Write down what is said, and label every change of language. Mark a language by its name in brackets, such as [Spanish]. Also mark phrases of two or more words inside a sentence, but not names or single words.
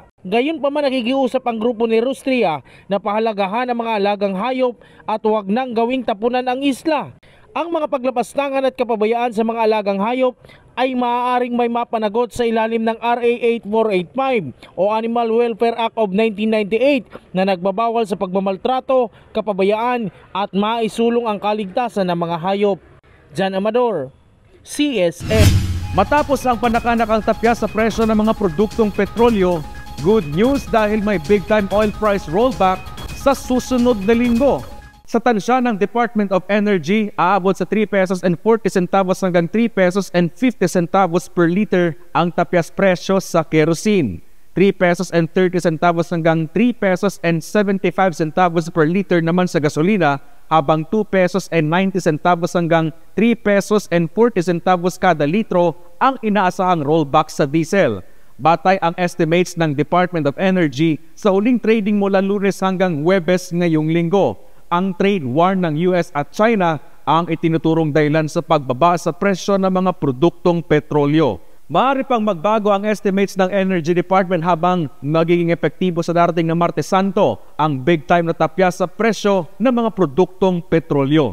[Filipino] Gayon pa man nakikiusap ang grupo ni Rustria na pahalagahan ang mga alagang hayop at huwag nang gawing tapunan ang isla. Ang mga paglapastangan at kapabayaan sa mga alagang hayop ay maaaring may mapanagot sa ilalim ng RA 8485 o Animal Welfare Act of 1998 na nagbabawal sa pagmamaltrato, kapabayaan at maisulong ang kaligtasan ng mga hayop. Jan Amador, CSN. Matapos ang panakanakang tapya sa presyo ng mga produktong petrolyo, [English] good news [Filipino] dahil may [English] big-time oil price rollback [Filipino] sa susunod na linggo. Sa tansya ng Department of Energy, aabot sa [English] 3 pesos and 40 centavos [Filipino] hanggang [English] 3 pesos and 50 centavos per liter [Filipino] ang tapyas presyo sa kerosene. [English] 3 pesos and 30 centavos [Filipino] hanggang [English] 3 pesos and 75 centavos per liter [Filipino] naman sa gasolina, habang [English] 2 pesos and 90 centavos [Filipino] hanggang [English] 3 pesos and 40 centavos [Filipino] kada litro ang inaasahang rollback sa diesel. Batay ang estimates ng Department of Energy sa huling trading mula Lunes hanggang Huwebes ngayong linggo. Ang [English] trade war [Filipino] ng US at China ang itinuturong dahilan sa pagbaba sa presyo ng mga produktong petrolyo. Maaari pang magbago ang estimates ng Energy Department habang magiging epektibo sa darating na Martes Santo ang [English] big time [Filipino] na tapya sa presyo ng mga produktong petrolyo.